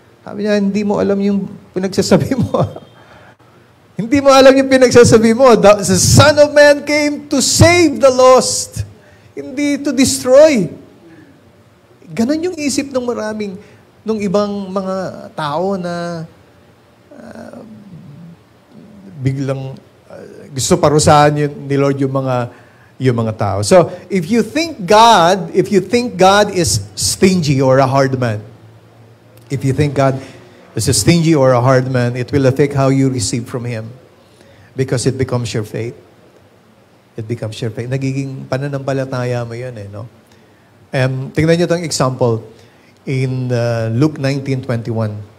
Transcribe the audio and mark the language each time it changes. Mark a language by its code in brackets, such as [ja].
[tl] Sabi niya, hindi mo alam yung pinagsasabi mo. Hindi mo alam yung pinagsasabi mo. [en] The Son of Man came to save the lost. [tl] Hindi [en] to destroy. [tl] Ganon yung isip ng nung ibang mga tao na biglang gusto parusahan ni Lord yung mga tao. [en] So, if you think God is stingy or a hard man, if you think God is a stingy or a hard man, it will affect how you receive from Him. Because it becomes your faith. It becomes your faith. [tl] Nagiging pananampalataya mo yun eh, no? Tingnan nyo itong example in Luke 19:21.